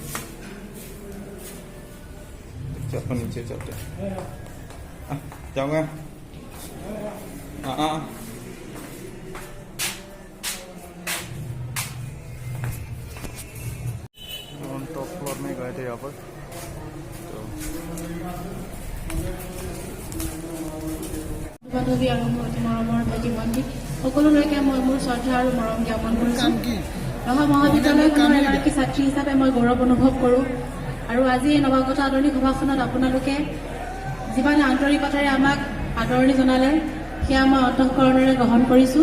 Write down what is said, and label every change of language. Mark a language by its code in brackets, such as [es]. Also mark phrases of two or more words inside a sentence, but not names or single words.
[hi] चलो नीचे चलते हैं। जाऊंगा। हाँ [en] top floor [hi] में गए थे यहाँ पर। [as] বান্ধৱী আৰু মোৰ অতি মৰমৰ ভাইটি ভণ্টি সকলোলৈকে মই মোৰ শ্ৰদ্ধা আৰু মৰম জ্ঞাপন কৰিছোঁ। ৰহা মহাবিদ্যালয়খনৰ এগৰাকী ছাত্ৰী হিচাপে মই গৌৰৱ অনুভৱ কৰোঁ। আৰু আজি এই নৱাগত আদৰণি সভাখনত আপোনালোকে যিমানে আন্তৰিকতাৰে আমাক আদৰণি জনালে সেয়া মই অন্তঃকৰণেৰে গ্ৰহণ কৰিছোঁ।